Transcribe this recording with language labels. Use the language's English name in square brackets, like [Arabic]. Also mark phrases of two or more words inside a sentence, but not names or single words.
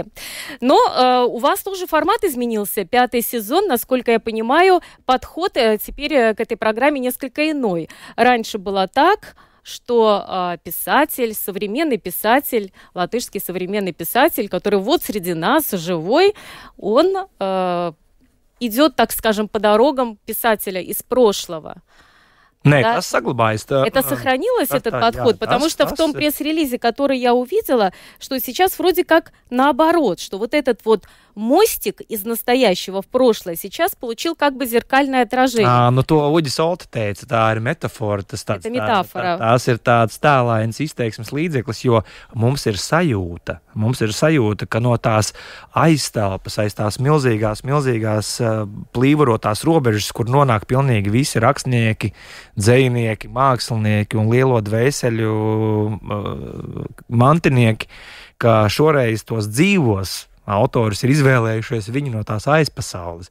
[Russian] Но у вас тоже формат изменился, 5-й сезон, насколько я понимаю, подход теперь к этой программе несколько иной. Раньше было так, что писатель, современный писатель, латышский современный писатель, который вот среди нас, живой, он идет, так скажем, по дорогам писателя из прошлого. [Latvian] Nē, [Russian] Да. [Latvian] tas saglabājas. [Russian] Это сохранилось, этот [Latvian] jā, [Russian] подход? Потому что в том пресс-релизе, который я увидела, что сейчас вроде как наоборот, что вот этот вот мостик из настоящего в прошлое сейчас получил как бы зеркальное отражение. [Latvian] Nu, to Uģis Olta teica, tā ir metafora. [Russian] Это метафора. [Latvian] Tās ir tāds tēlains izteiksmes līdzeklis, jo mums ir sajūta, ka no tās aiztelpas, aiz tās milzīgās plīvorotās robežas, kur nonāk pilnīgi visi rakstnieki, dzejnieki, mākslinieki un lielo dvēseļu mantinieki, ka šoreiz tos dzīvos autors ir izvēlējušies viņu no tās aizpasaules.